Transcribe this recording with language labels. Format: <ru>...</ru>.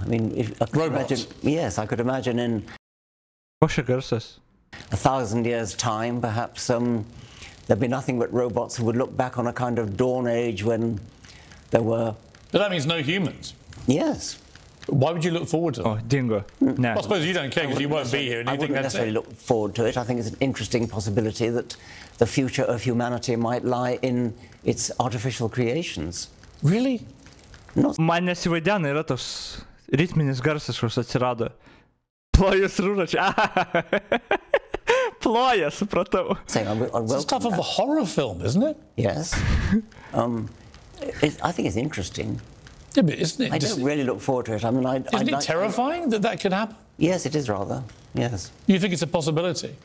<en>I mean, I could imagine, yes, I could imagine in 1,000 years' time, perhaps there'd be nothing but robots who would look back on a kind of dawn age when there were... But that means no humans. Yes. Why would you look forward to that? Oh, dingo. No. I suppose you don't care because you won't be here. And you think that's necessarily look forward to it. I think it's an interesting possibility that the future of humanity might lie in its artificial creations. Really?</en> <lt>Man nesivaidena yra tos ritminis garsas, kuris atsirado. Plojus rūračiai. Ploja, supratau.</lt> <en>It's stuff of a horror film, isn't it? Yes. I think it's interesting. Yeah, but isn't it? I don't really look forward to it. I mean, isn't it terrifying that could happen? Yes, it is rather. Yes. You think it's a possibility?</en>